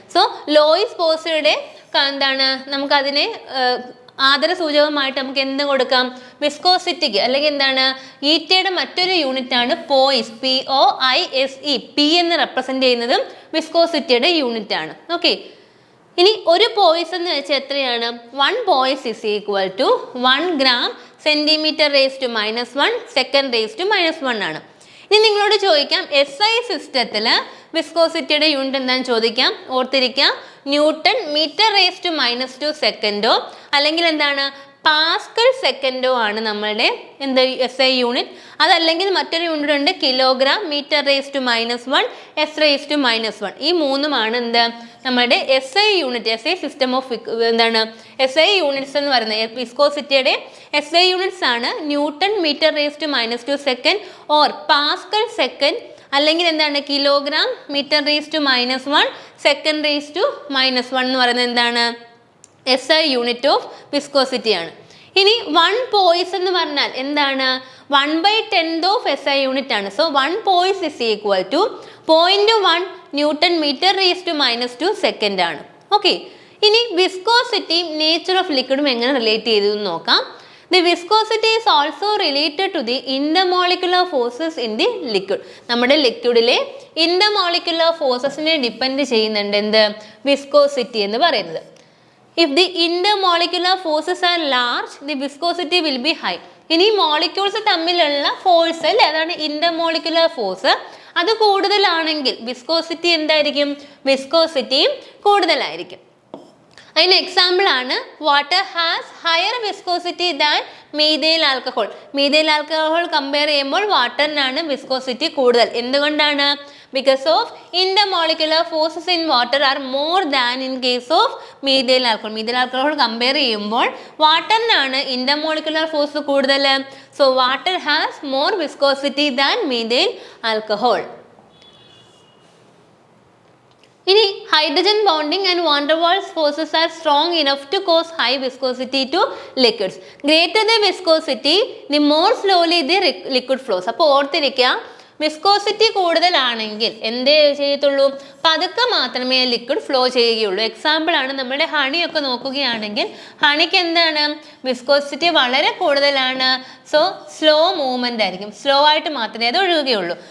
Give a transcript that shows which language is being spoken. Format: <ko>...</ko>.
<ml>So Lois പോയ്സയുടെ എന്താണ് നമുക്കതിനെ ആദരസൂചകമായിട്ട് നമുക്ക് എന്ത് കൊടുക്കാം? വിസ്കോസിറ്റിക്ക്, അല്ലെങ്കിൽ എന്താണ് ഈറ്റയുടെ മറ്റൊരു യൂണിറ്റ് ആണ് പോയിസ്, POISE. പി എന്ന് റെപ്രസെന്റ് ചെയ്യുന്നതും വിസ്കോസിറ്റിയുടെ യൂണിറ്റ് ആണ്. ഓക്കെ, ഇനി ഒരു പോയിസ് എന്ന് വെച്ചാൽ എത്രയാണ്?</ml> <en>1 poise is equal to 1 gram centimeter raised to -1 second raised to -1 ആണ്.</en> <ml>ഇനി നിങ്ങളോട് ചോദിക്കാം SI സിസ്റ്റത്തിൽ വിസ്കോസിറ്റിയുടെ യൂണിറ്റ് എന്താണെന്ന് ചോദിക്കാം. ഓർത്തിരിക്കാം, ന്യൂട്ടൺ മീറ്റർ റേസ് ടു -2 സെക്കൻഡോ അല്ലെങ്കിൽ എന്താണ് പാസ്കൽ സെക്കൻഡോ ആണ് നമ്മളുടെ എന്ത് SI യൂണിറ്റ്. അതല്ലെങ്കിൽ മറ്റൊരു യൂണിറ്റ് ഉണ്ട് kilogram metre raise to -1 S raise to -1. ഈ മൂന്നുമാണ് എന്ത് നമ്മുടെ SI unit. SI system of എന്താണ് SI യൂണിറ്റ്സ് എന്ന് പറയുന്നത്. വിസ്കോസിറ്റിയുടെ SI യൂണിറ്റ്സ് ആണ് newton metre raise to -2 second or Pascal second, അല്ലെങ്കിൽ എന്താണ് kilogram metre raise to -1 second raise to -1 എന്ന് പറയുന്നത് എന്താണ് SI യൂണിറ്റ് ഓഫ് വിസ്കോസിറ്റി ആണ്. ഇനി 1 പോയിസ് എന്ന് പറഞ്ഞാൽ എന്താണ്? 1/10 ഓഫ് SI യൂണിറ്റ് ആണ്.</ml> <en>So 1 poise is equal to 0.1 newton metre raise to -2 second ആണ്.</en> <ml>ഓക്കെ, ഇനി വിസ്കോസിറ്റിയും നേച്ചർ ഓഫ് ലിക്വിഡും എങ്ങനെ റിലേറ്റ് ചെയ്തു എന്ന് നോക്കാം.</ml> <en>The viscosity is also related to the intermolecular forces in the liquid.</en> <ml>നമ്മുടെ ലിക്വിഡിലെ intermolecular ഫോഴ്സസിനെ ഡിപ്പെൻഡ് ചെയ്യുന്നുണ്ട് എന്ത് വിസ്കോസിറ്റി എന്ന് പറയുന്നത്.</ml> <en>If the intermolecular forces are large, the viscosity will be high.</en> <ml>ഇനി മോളിക്യൂൾസ് തമ്മിലുള്ള ഫോഴ്സ് അല്ലേ, അതാണ് ഇന്റർമോളിക്കുലർ ഫോഴ്സ്. അത് കൂടുതലാണെങ്കിൽ വിസ്കോസിറ്റി എന്തായിരിക്കും? വിസ്കോസിറ്റിയും കൂടുതലായിരിക്കും. അതിന് എക്സാമ്പിൾ ആണ്</ml> <en>Water has higher viscosity than methyl alcohol.</en> <ml>Methyl alcohol compare ചെയ്യുമ്പോൾ വാട്ടറിനാണ് വിസ്കോസിറ്റി കൂടുതൽ. എന്തുകൊണ്ടാണ്?</ml> <en>because of intermolecular forces in water are more than in case of methyl alcohol.</en> <ml>Methyl alcohol compare ചെയ്യുമ്പോൾ വാട്ടറിനാണ് intermolecular force കൂടുതൽ.</ml> <en>So water has more viscosity than methyl alcohol. ഇനി hydrogen bonding and van der Waals forces are strong enough to cause high viscosity to liquids. Greater the viscosity, the more slowly the liquid flows.</en> <ml>അപ്പോൾ ഓർത്തിരിക്കുക, viscosity കൂടുതലാണെങ്കിൽ എന്തേ ചെയ്യത്തുള്ളൂ? പതുക്കെ മാത്രമേ liquid flow ചെയ്യുകയുള്ളൂ. Example ആണ് നമ്മുടെ ഹണിയൊക്കെ നോക്കുകയാണെങ്കിൽ ഹണിക്ക് എന്താണ് വിസ്കോസിറ്റി വളരെ കൂടുതലാണ്. സോ സ്ലോ മൂവ്മെൻ്റ് ആയിരിക്കും, സ്ലോ ആയിട്ട് മാത്രമേ അത് ഒഴുകുകയുള്ളൂ.</ml>